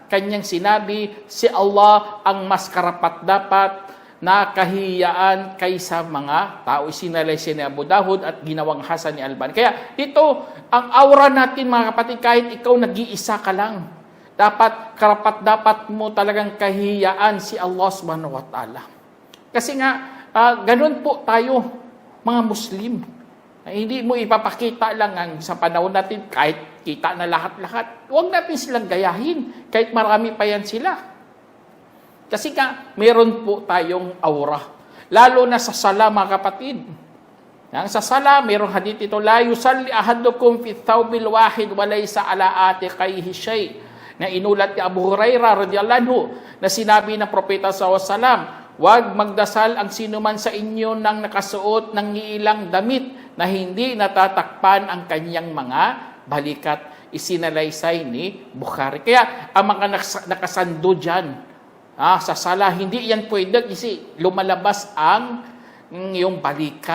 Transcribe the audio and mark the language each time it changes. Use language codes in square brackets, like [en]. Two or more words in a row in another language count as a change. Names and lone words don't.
[tl] Kanyang sinabi, si Allah ang mas karapat-dapat na kahiyaan kaysa mga tao. Sinalay si Abu Dawud at ginawang Hasan ni Albani. Kaya ito, ang aura natin mga kapatid, kahit ikaw nag-iisa ka lang, dapat karapat-dapat mo talagang kahiyaan si Allah [ar] سبحانه وتعالى. [tl] Kasi nga, ganun po tayo, mga Muslim. Hindi mo ipapakita lang sa panahon natin, kahit kita na lahat-lahat. Huwag natin silang gayahin, kahit marami pa yan sila. Kasi nga, meron po tayong aura. Lalo na sa sala, mga kapatid. Sa sala, merong hadith ito, [ar] لا يصلي أحدكم في الثوب الواحد وليس على عاتقيه شيء. [tl] Na inulat ni Abu Hurairah [ar] رضي الله عنه [tl] na sinabi ng propeta [ar] صلى الله عليه وسلم, [tl] huwag magdasal ang sinuman sa inyo nang nakasuot ng ilang damit na hindi natatakpan ang kanyang mga balikat. isinalaysay ni Bukhari. Kaya ang mga nakasando dyan sa sala, hindi yan pwede kasi lumalabas ang yung balikat.